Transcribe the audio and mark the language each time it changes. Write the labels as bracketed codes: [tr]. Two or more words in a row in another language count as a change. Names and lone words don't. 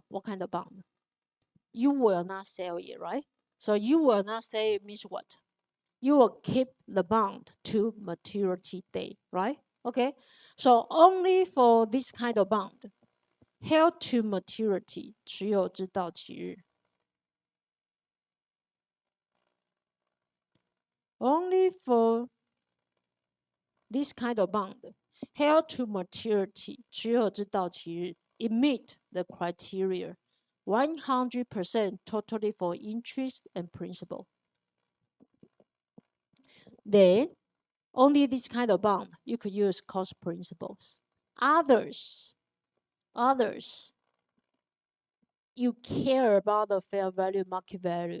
[en] What kind of bond? You will not sell it, right? So you will not sell it means what? You will keep the bond to maturity date, right? Okay. So only for this kind of bond, held to maturity [yue] 持有至到期日. [en] Only for this kind of bond, held to maturity [yue] 持有至到期日, [en] it meet the criteria 100% totally for interest and principal. Then only this kind of bond you could use cost principles. Others, you care about the fair value, market value.